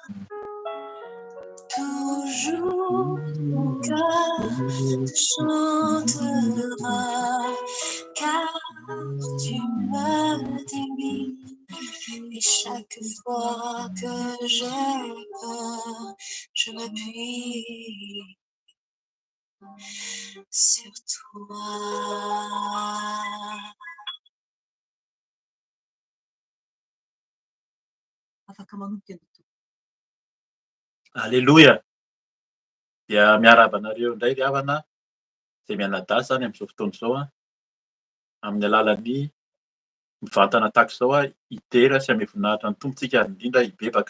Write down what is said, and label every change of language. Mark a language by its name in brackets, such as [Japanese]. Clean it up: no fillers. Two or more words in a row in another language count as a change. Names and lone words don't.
[French] Toujours mon cœur te chantera, car tu me délivres. Et chaque fois que j'ai peur, je m'appuie sur toi. Alleluia. [Malagasy] Dia miarahaba anareo indray ry havana izay mianadahy zany amin'izao fotoana izao amin'ny alalan'ny mivantana tahaka izao hidera sy hamehy voninahitra ny tompontsika indrindra hibebaka.